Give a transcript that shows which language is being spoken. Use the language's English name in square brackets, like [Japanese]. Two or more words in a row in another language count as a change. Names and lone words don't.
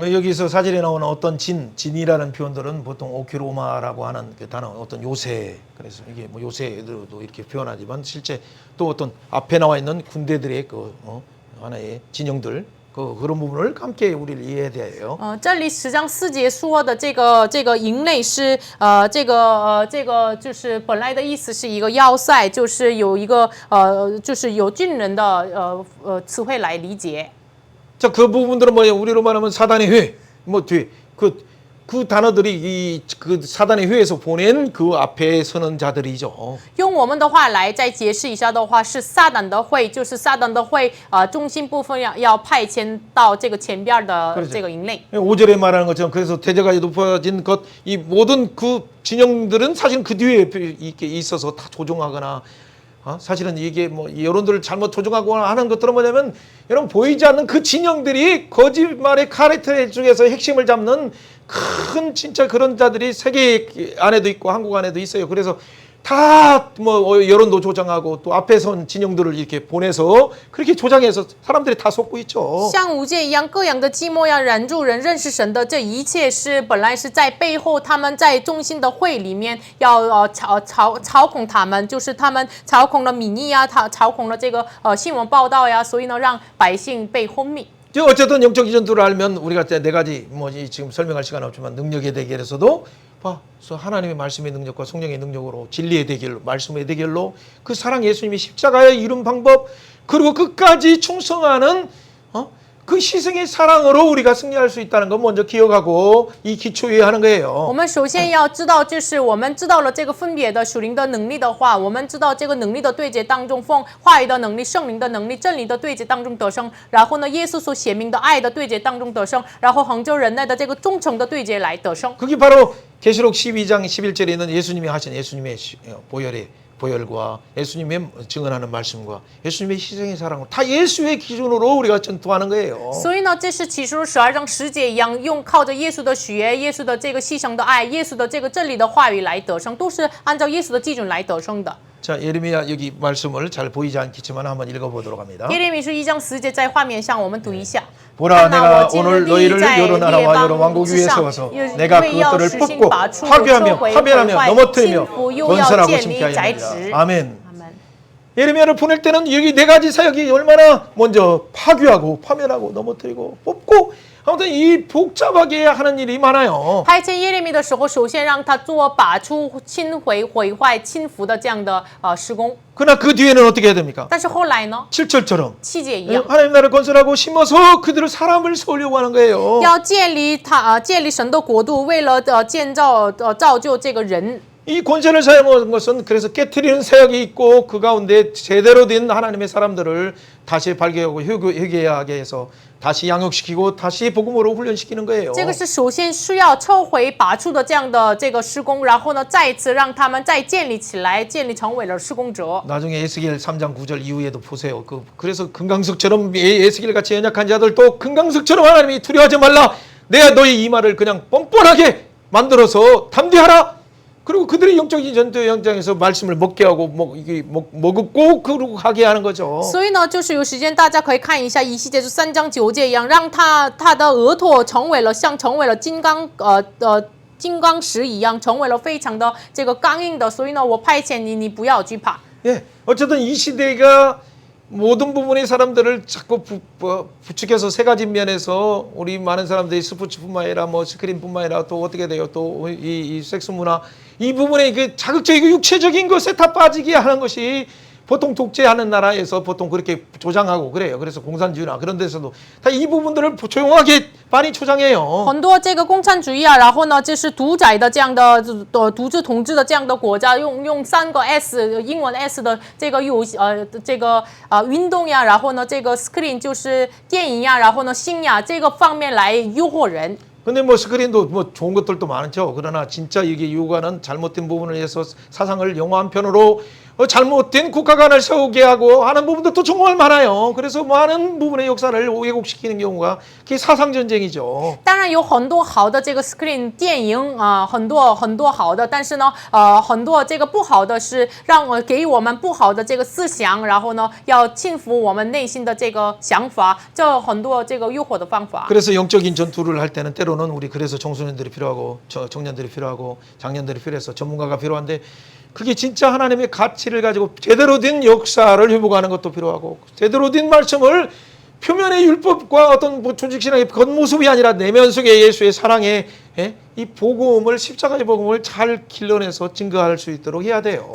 [Korean] 여기서 사진에 나오는 어떤 진이라는 표현들은 보통 오키로마라고 하는 그 단어, 어떤 요새, 그래서 이게 뭐 요새도 이렇게 표현하지만 실제 또 어떤 앞에 나와 있는 군대들의 하나의 진영들 그런 부분을 함께 우리를 이해해야 돼요. [Chinese] 这里10章4节说的这个营类是这个就是本来的意思是一个要塞，就是有一个就是有军人的词汇来理解。 [Korean] 자, 그 부분들은 뭐예요? 우리로 말하면 사단의 회, 뭐 뒤에 그 단어들이 그 사단의 회에서 보낸 그 앞에 서는 자들이죠. [Chinese] 用我们的话来再解释一下的话，是撒旦的会，就是撒旦的会中心部分要派遣到这个前边的这个营类。 [Korean] 5절에 말하는 것처럼 그래서 대제까지 높아진 것 이 모든 그 진영들은 사실 그 뒤에 이렇게 있어서 다 조종하거나 사실은 이게 뭐 여론들을 잘못 조종하거나 하는 것들은 뭐냐면 여러분 보이지 않는 그 진영들이 거짓말의 카르텔 중에서 핵심을 잡는 큰 진짜 그런 자들이 세계 안에도 있고 한국 안에도 있어요. 그래서 다 뭐 여론도 조장하고 또 앞에 선 진영들을 이렇게 보내서 그렇게 조장해서 사람들이 다 속고 있죠. [Chinese] 像五戒一样，各样的寂寞要拦住人认识神的，这一切是本来是在背后，他们在中心的会里面要操控他们，就是他们操控了民意啊，操控了这个新闻报道呀，所以呢，让百姓被昏迷。 [Korean] 어쨌든 영적 이전도를 알면 우리가 네 가지 뭐 지금 설명할 시간 없지만 능력의 대결에서도 하나님의 말씀의 능력과 성령의 능력으로 진리의 대결로 말씀의 대결로 그 사랑 예수님이 십자가에 이룬 방법 그리고 끝까지 충성하는 그 희생의 사랑으로 우리가 승리할 수 있다는 거 먼저 기억하고 이 기초 위에 하는 거예요. [Chinese] 我们首先要知道，就是我们知道了这个分别的属灵的能力的话，我们知道这个能力的对决当中，奉话语的能力、圣灵的能力、真理的对决当中得胜，然后呢，耶稣所显明的爱的对决当中得胜，然后恒久忍耐的这个忠诚的对决来得胜。 [Korean] 그게 바로 계시록 12장 11절에 있는 예수님이 하신 예수님의 보혈과 예수님의 증언하는 말씀과 예수님의 희생의 사랑으로 다 예수의 기준으로 우리가 전투하는 거예요. [Chinese] 所以呢，这是启示录12章10节一样，用靠着耶稣的血、耶稣的这个牺牲的爱、耶稣的这个真理的话语来得胜，都是按照耶稣的基准来得胜的。 [Korean] 자, 예레미야 여기 말씀을 잘 보이지 않겠지만 한번 읽어보도록 합니다. [Chinese] 耶利米书1章10节在画面上，我们读一下。 [Korean] 보라 내가 오늘 너희를 여러 나라와 여러 왕국 위에 세워서 내가 그것들을 뽑고 파괴하며 파멸하며 넘어뜨리며 건설하고 심게 하리라. 아멘. 예레미야를 보낼 때는 여기 네 가지 사역이 얼마나 먼저 파괴하고 파멸하고 넘어뜨리고 뽑고 아무튼 이 복잡하게 하는 일이 많아요. [Chinese] 派遣耶利米的时候，首先让他做拔出、清毁、毁坏、倾覆的这样的施工。 [Korean] 그러나 그 뒤에는 어떻게 해야 됩니까? [Chinese] 但是后来呢？ [Korean] 7절처럼 [Chinese] 7节一样， [Korean] 하나님 나라를 건설하고 심어서 그들을 사람을 세우려고 하는 거예요. [Chinese] 要建立神的国度，为了建造造就这个人。 [Korean] 이 권세를 사용한 것은 그래서 깨트리는 사역이 있고 그 가운데 제대로 된 하나님의 사람들을 다시 발견하고 회개하게 해서 다시 양육시키고 다시 복음으로 훈련시키는 거예요. [Chinese] 这个是首先需要抽回拔出的这样的这个施工，然后呢，再一次让他们再建立起来，建立成为了施工者。 [Korean] 나중에 에스겔 3장 9절 이후에도 보세요. 그래서 금강석처럼 에스겔 같이 연약한 자들도 금강석처럼 하나님이 두려워하지 말라. 내가 너희 이 말을 그냥 뻔뻔하게 만들어서 담대하라. 그리고 그들의 영적인 전투 현장에서 말씀을 먹게 하고 먹고 그러고 가게 하는 거죠. [Chinese] 所以呢，就是有时间大家可以看一下以西结书3章9节一样，让他的额头成为了金刚石一样，成为了非常的这个刚硬的。所以呢，我派遣你，你不要惧怕。 [Korean] 예, 어쨌든 이 시대가 모든 부분의 사람들을 자꾸 부추겨서 세 가지 면에서 우리 많은 사람들이 스포츠뿐만 아니라 뭐 스크린뿐만 아니라 또 어떻게 돼요? 또 이 섹스 문화 이 부분에 그 자극적이고 육체적인 것에 다 빠지게 하는 것이 보통 독재하는 나라에서 보통 그렇게 조장하고 그래요. 그래서 공산주의나 그런 데서도 다 이 부분들을 조용하게 많이 조장해요. [Chinese] 很多这个共产主义啊，然后呢，就是独裁的这样的独自统治的这样的国家，用3个 S 英文 S 的这个运动呀，然后呢这个 screen 就是电影呀，然后呢性呀这个方面来诱惑人。 [Korean] 근데 뭐 스크린도 뭐 좋은 것들도 많죠. 그러나 진짜 이게 유가는 잘못된 부분을 위해서 사상을 영화 한 편으로 잘못된 국가관을 세우게 하고 하는 부분도 정말 많아요. 그래서 많은 부분의 역사를 왜곡시키는 경우가 그게 사상 전쟁이죠. [Chinese] 当然有很多好的这个 screen 电影啊、很多好的，但是呢，很多这个不好的是给我们不好的这个思想，然后呢，要侵服我们内心的这个想法，这很多这个诱惑的方法。 [Korean] 그래서 영적인 전투를 할 때는 때로는 우리 그래서 청소년들이 필요하고 청년들이 필요하고 장년들이 필요해서 전문가가 필요한데 그게 진짜 하나님의 가치를 가지고 제대로 된 역사를 회복하는 것도 필요하고 제대로 된 말씀을 표면의 율법과 어떤 뭐 조직신앙의 겉모습이 아니라 내면 속의 예수의 사랑의 이 복음을 십자가의 복음을 잘 길러내서 증거할 수 있도록 해야 돼요.